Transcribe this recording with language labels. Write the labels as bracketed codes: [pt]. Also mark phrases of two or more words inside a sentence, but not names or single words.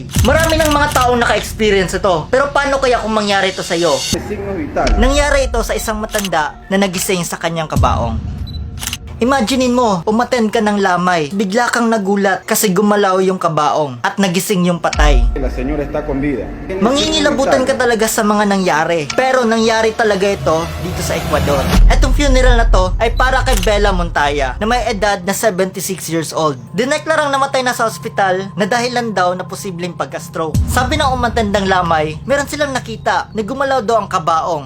[tl] Marami ng mga taong naka-experience ito. Pero paano kaya kung mangyari ito sa iyo? Nangyari ito sa isang matanda na nagising sa kanyang kabaong. Imaginein mo, umattend ka ng lamay, bigla kang nagulat kasi gumalaw yung kabaong at nagising yung patay. [es] La señora está con vida. [tl] Mangingilabutan ka talaga sa mga nangyari. Pero nangyari talaga ito dito sa Ecuador. Etong funeral na to ay para kay Bella Montaya na may edad na 76 [en] years old. [tl] Dineklarang namatay na sa ospital na dahilan daw na posibleng pagka-stroke. Sabi ng umatendang lamay, meron silang nakita na gumalaw daw ang kabaong.